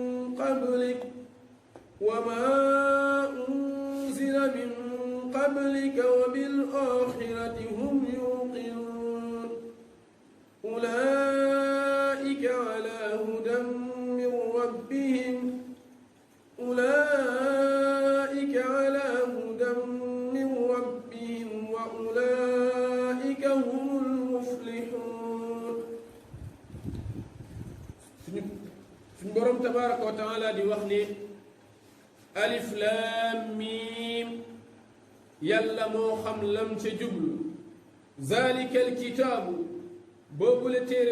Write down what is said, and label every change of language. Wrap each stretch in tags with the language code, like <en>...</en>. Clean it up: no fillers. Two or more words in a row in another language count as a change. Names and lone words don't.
<ar>قبلك وبالآخرة هم يوقنون أولئك على هدى من ربهم وأولئك هم المفلحون</ar> <wo>suñu borom</wo> <ar>تبارك وتعالى</ar> <wo>di wax ne</wo> <ar>ألف لام ميم</ar> <wo>yàlla moo xam lam ca jublu</wo> <ar>ذلك الكتاب</ar> <wo>boobule téere</wo>